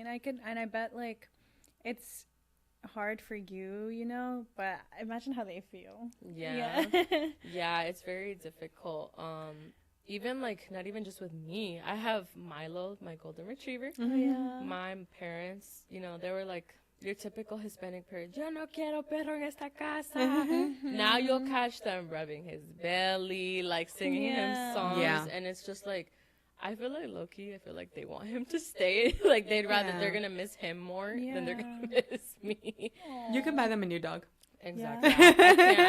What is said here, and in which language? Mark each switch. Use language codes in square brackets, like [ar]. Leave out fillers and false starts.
[en] And I bet like it's hard for you, but imagine how they feel. Yeah. Yeah, it's very difficult. Even not even just with me. I have Milo, my golden retriever. Yeah. My parents, they were like your typical Hispanic parent. [es] Yo no quiero perro en esta casa. [en] Now you'll catch them rubbing his belly, singing him songs. Yeah. And it's just I feel like low-key, I feel like they want him to stay. They'd rather, Yeah. they're going to miss him more than they're Yeah. going to miss me. You can buy them a new dog. Exactly. Yeah.